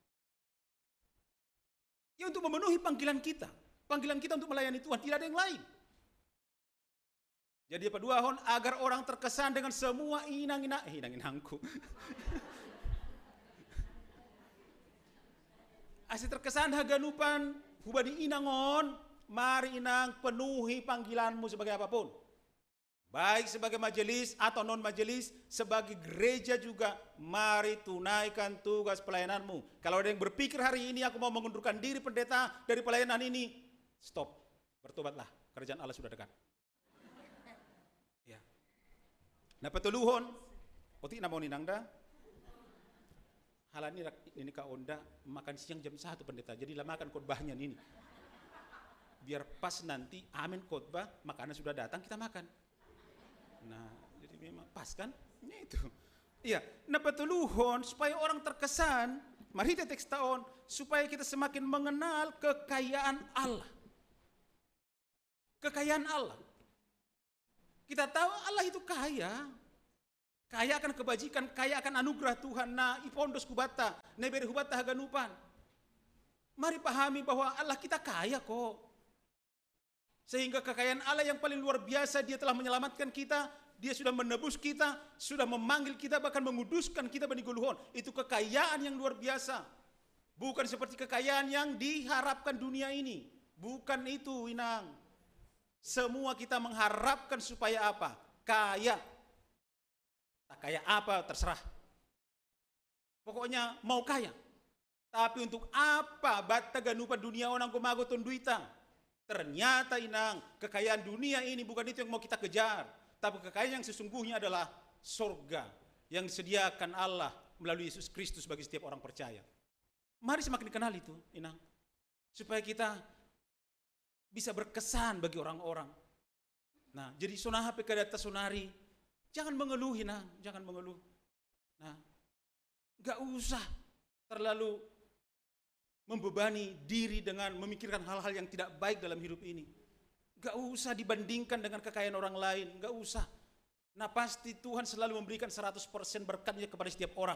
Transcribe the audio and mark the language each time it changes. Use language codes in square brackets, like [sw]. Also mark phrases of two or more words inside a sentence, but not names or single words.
[id] Ya untuk memenuhi panggilan kita. Panggilan kita untuk melayani Tuhan, tidak ada yang lain. [bts] Jadi paduahon [id] agar orang terkesan dengan semua inang-inangku. Asli terkesan [bts] haganupan hubadi inangon, [id] mari inang penuhi panggilanmu sebagai apapun. Baik sebagai majelis atau non majelis, sebagai gereja juga, mari tunaikan tugas pelayananmu. Kalau ada yang berpikir hari ini aku mau mengundurkan diri pendeta dari pelayanan ini, stop, bertobatlah, kerajaan Allah sudah dekat. Ya. [bts] Nah petuluhon, otik namon inangda, halani [id] ini [bts] ka onda [id] makan siang jam 1 pendeta, jadi lamakan khotbahnya ini. Biar pas nanti amin khotbah, makanan sudah datang kita makan. Nah, jadi memang pas kan? Ya itu. Iya, [bts] nah petuluhon [id] supaya orang terkesan, mari kita teks tahun supaya kita semakin mengenal kekayaan Allah. Kekayaan Allah. Kita tahu Allah itu kaya. Kaya akan kebajikan, kaya akan anugerah Tuhan. [bts] Na ipondos kubata, neberi hubata haganupan. [id] Mari pahami bahwa Allah kita kaya kok. Sehingga kekayaan Allah yang paling luar biasa, Dia telah menyelamatkan kita, Dia sudah menebus kita, sudah memanggil kita, bahkan menguduskan kita [bts] bani guluhon. [id] Itu kekayaan yang luar biasa. Bukan seperti kekayaan yang diharapkan dunia ini. Bukan itu, inang. Semua kita mengharapkan supaya apa? Kaya. Tak kaya apa, terserah. Pokoknya mau kaya. Tapi untuk apa [bts] bata ganupan [id] dunia orang [bts] kumago tunduita? [id] Ternyata inang, kekayaan dunia ini bukan itu yang mau kita kejar. Tapi kekayaan yang sesungguhnya adalah surga yang disediakan Allah melalui Yesus Kristus bagi setiap orang percaya. Mari semakin dikenal itu, inang. Supaya kita bisa berkesan bagi orang-orang. [bts] Nah, jadi sonaha pekadata sonari, [id] jangan mengeluh, inang, jangan mengeluh. Nah, gak usah terlalu membebani diri dengan memikirkan hal-hal yang tidak baik dalam hidup ini. Gak usah dibandingkan dengan kekayaan orang lain, gak usah. Nah pasti Tuhan selalu memberikan 100% berkatnya kepada setiap orang.